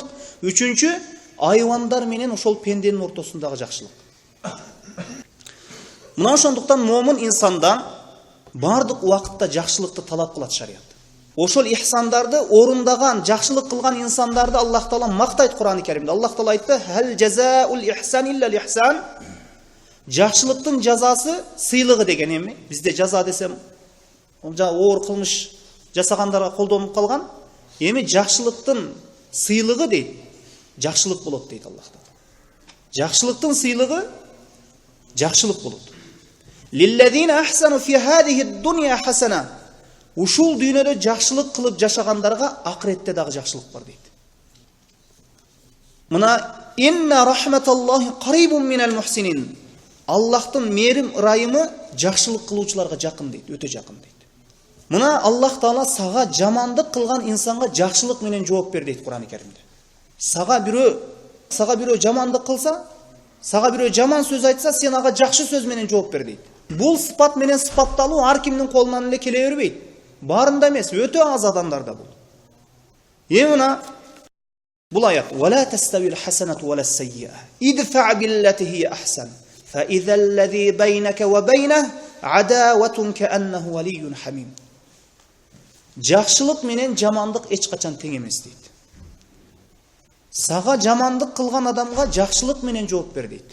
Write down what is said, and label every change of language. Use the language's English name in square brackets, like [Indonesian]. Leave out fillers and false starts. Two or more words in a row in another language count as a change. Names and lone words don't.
[Kyrgyz] Үчүнчү, айвандар менен ошол пенденин ортосундагы жакшылык. Мына ошондуктан момун инсандан бардык убакытта жакшылыкты талап кылат шарият. Ошол ихсандарды орундаган, жакшылык кылган инсандарды Аллах Таала мактайт Кур'ан-ы Каримде. Аллах Таала айтты: [Arabic] "هل جزاء الإحسان إلا الإحسان." [Kyrgyz] Жакшылыктын жазасы сыйлыгы деген эми. Бизде жаза десем, оор кылмыш жасагандарга колдонуп калган. Эми жакшылыктын сыйлыгы дейт. Жакшылык болот дейт Аллах Таала. Жакшылыктын сыйлыгы жакшылык болот. [Arabic] للذين أحسنوا في هذه الدنيا حسنة [Kyrgyz] ушул дүйнөдө жакшылык кылып жашагандарга акыретте дагы жакшылык бар дейт. [Arabic] Мына إن رحمت الله قريب من المحسنين. [Kyrgyz] Аллахтын мерим ырайымы жакшылык кылуучуларга жакын дейт, өтө жакын дейт. Мына Аллах Таала сага жамандык кылган инсанга жакшылык менен жооп бер дейт Кур'ан-ы Каримде. Сага бирөө жамандык кылса, сага бирөө жаман сөз айтса, сен ага жакшы сөз менен жооп бер дейт. Бул сыпат менен сыпатталуу ар кимдин колунан эле келе бербейт. Барында эмес, өтө аз адамдарда бул. Мына бул аят: [Arabic] "ولا تستوي الحسنة ولا السيئة. ادفع بالتي هي أحسن. فإذا الذي بينك وبينه عداوة كأنه ولي حميم." [Kyrgyz] Жакшылык менен жамандык эч качан тең эмес дейт. Сага жамандык кылган адамга жакшылык менен жооп бер дейт.